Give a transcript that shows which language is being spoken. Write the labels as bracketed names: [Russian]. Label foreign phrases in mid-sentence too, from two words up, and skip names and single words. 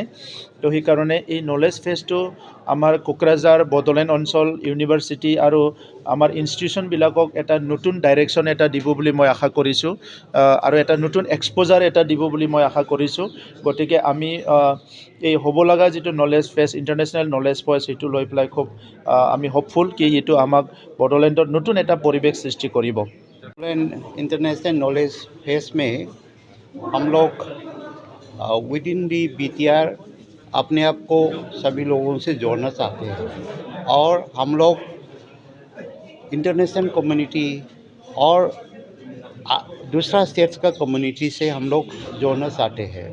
[Assamese] তো সেইকাৰণে এই [English] knowledge festটো [Assamese] আমাৰ কোকৰাঝাৰ বড়োলেণ্ড অঞ্চল ইউনিভাৰ্চিটি আৰু আমাৰ ইনষ্টিটিউশ্যনবিলাকক এটা নতুন ডাইৰেকশ্যন এটা দিব বুলি মই আশা কৰিছোঁ আৰু এটা নতুন এক্সপ'জাৰ এটা দিব বুলি মই আশা কৰিছোঁ। গতিকে আমি এই হ'ব লগা যিটো [English] knowledge fest international knowledge fest [Assamese] সেইটো লৈ পেলাই খুব আমি হোপফুল কি এইটো আমাক বড়োলেণ্ডত নতুন এটা পৰিৱেশ সৃষ্টি কৰিব। [English] international knowledge fest [Hindi] में हम लोग [English] with in the BTR [Hindi] अपने आप को सभी लोगों से जोड़ना चाहते हैं और हम लोग [English] international community [Hindi] और दूसरा स्टेट्स का कम्युनिटी से हम लोग जोड़ना चाहते हैं।